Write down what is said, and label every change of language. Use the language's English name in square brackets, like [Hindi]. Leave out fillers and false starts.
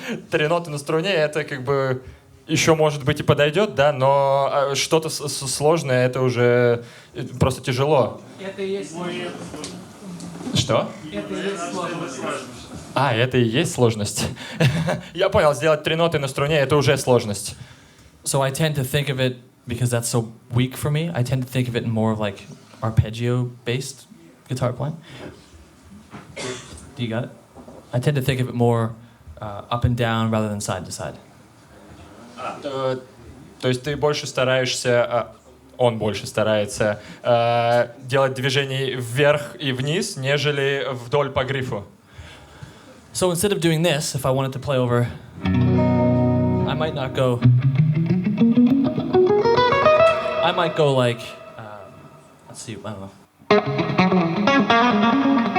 [Russian] 3 ноты на струне, это как бы еще, может быть, и подойдет, да, но что-то сложное, это уже просто тяжело. Это и есть сложность. Что? Это и есть сложность. А, это и есть сложность. Я понял, сделать 3 ноты на струне — это уже сложность. [English] So I tend to think of it, because that's so weak for me, I tend to think of it in more of like arpeggio-based guitar playing. Do you got it? I tend to think of it more up and down rather than side to side. [Russian] То есть ты больше стараешься, он больше старается делать движения вверх и вниз, нежели вдоль по грифу. [English] So instead of doing this, if I wanted to play over, I might not go. I might go like, let's see, I don't know.